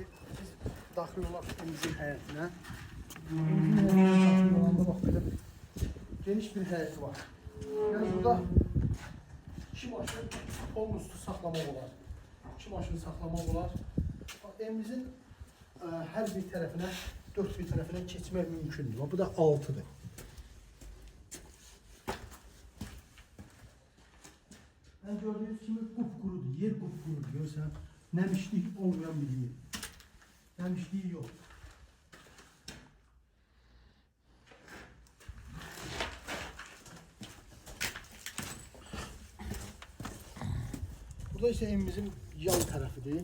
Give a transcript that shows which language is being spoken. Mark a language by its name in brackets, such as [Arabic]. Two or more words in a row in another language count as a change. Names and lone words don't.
[Azerbaijani] Biz daxil olaq evimizin həyətinə. Bax belə bir geniş bir həyəti var. Yəni burada 2 maşın onun üstü saxlamaq olar. 2 maşını saxlamaq olar. Evimizin hər bir tərəfinə, 4 bir tərəfinə keçmək mümkündür. Bu da 6'dır. [Turkish] Yani gördüğünüz gibi kupkurudur, yer kupkurudur. Görürsen nemişlik olmayan bir yer. Nemişliği yok. Burada ise evimizin yan tarafıdır.